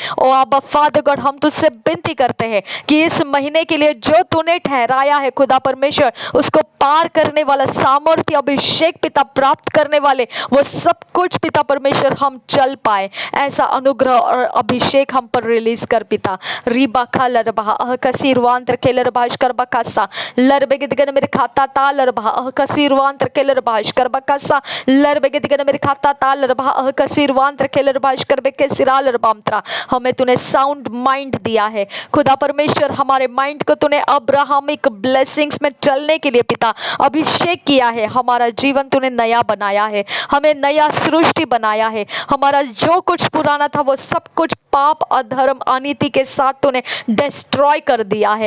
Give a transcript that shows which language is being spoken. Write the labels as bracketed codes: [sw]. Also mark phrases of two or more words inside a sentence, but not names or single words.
[hi] ओ आबा [en] Father God [hi] हम तुझसे विनती करते हैं कि इस महीने के लिए जो तूने ठहराया है खुदा परमेश्वर उसको पार करने वाला सामर्थ्य अभिषेक पिता प्राप्त करने वाले वो सब कुछ पिता परमेश्वर हम चल पाए, ऐसा अनुग्रह और अभिषेक हम पर रिलीज कर पिता। रीबा खा लरबा कसीर वांतर के लरबाश करबा कासा लरबे के दिगन मेरे खाता ता लरबा कसीर वांतर के लरबाश करबा कासा लरबे के दिगन मेरे खाता ता लरबा कसीर वांतर के लरबाश करबे के सिरा लरबामत्रा। हमें तूने [en] sound mind [hi] दिया है खुदा परमेश्वर, हमारे माइंड को तूने [en] Abrahamic blessings [hi] में चलने के लिए पिता अभिषेक किया है। हमारा जीवन तूने नया बनाया है, हमें नया सृष्टि बनाया है। हमारा जो कुछ पुराना था वो सब कुछ पाप अधर्म अनीति के साथ तूने डिस्ट्रॉय कर दिया है।